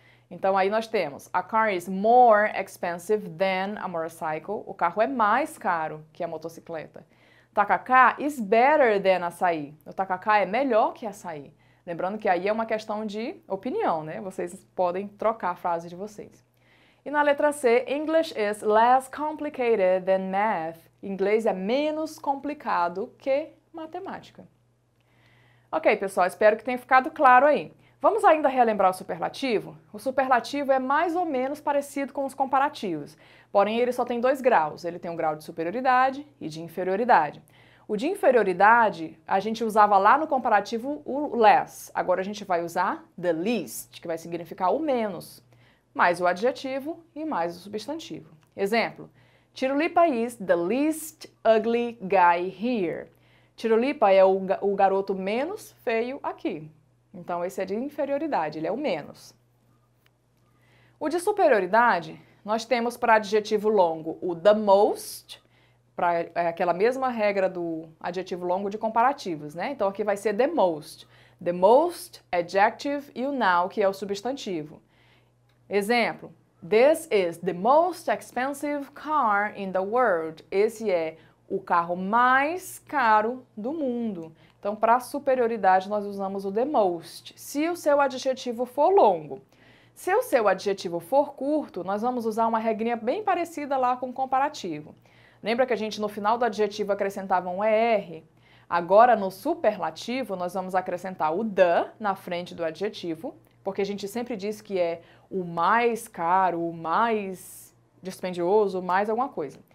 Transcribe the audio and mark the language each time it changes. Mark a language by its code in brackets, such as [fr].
[pt] Então aí nós temos [en] a car is more expensive than a motorcycle. [pt] O carro é mais caro que a motocicleta. [en] Tacacá is better than açaí. [pt] O tacacá é melhor que açaí. Lembrando que aí é uma questão de opinião, né? Vocês podem trocar a frase de vocês. E na letra C, [en] English is less complicated than math. [pt] Inglês é menos complicado que matemática. Ok, pessoal, espero que tenha ficado claro aí. Vamos ainda relembrar o superlativo? O superlativo é mais ou menos parecido com os comparativos, porém ele só tem 2 graus. Ele tem um grau de superioridade e de inferioridade. O de inferioridade, a gente usava lá no comparativo o less. Agora a gente vai usar the least, que vai significar o menos, mais o adjetivo e mais o substantivo. Exemplo, [en] Tirulipa is the least ugly guy here. [pt] Tirulipa é o garoto menos feio aqui. Então esse é de inferioridade, ele é o menos. O de superioridade, nós temos para adjetivo longo o the most, para aquela mesma regra do adjetivo longo de comparativos, né? Então aqui vai ser the most. The most, adjective e o now, que é o substantivo. Exemplo, [en] this is the most expensive car in the world. [pt] Esse é o carro mais caro do mundo. Então, para superioridade, nós usamos o the most, se o seu adjetivo for longo. Se o seu adjetivo for curto, nós vamos usar uma regrinha bem parecida lá com o comparativo. Lembra que a gente no final do adjetivo acrescentava um ER? Agora, no superlativo, nós vamos acrescentar o the na frente do adjetivo, porque a gente sempre diz que é o mais caro, o mais dispendioso, mais alguma coisa.